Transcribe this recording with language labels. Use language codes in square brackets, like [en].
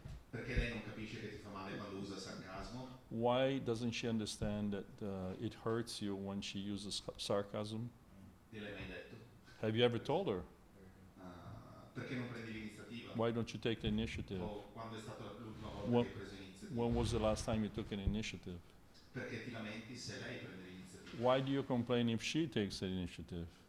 [it] Perché lei non capisce che ti fa male quando usa sarcasmo? [en] Why doesn't she understand that it hurts you when she uses sarcasm? [it] Gliel'hai mai detto? [en] Have you ever told her? [it] Perché non prendi l'iniziativa? [en] Why don't you take the initiative? [it] O quando è stata l'ultima volta [en] When- [it] che hai preso l'iniziativa? [en] When was the last time you took an initiative? [it] Perché ti lamenti se lei prende l'iniziativa? [en] Why do you complain if she takes the initiative?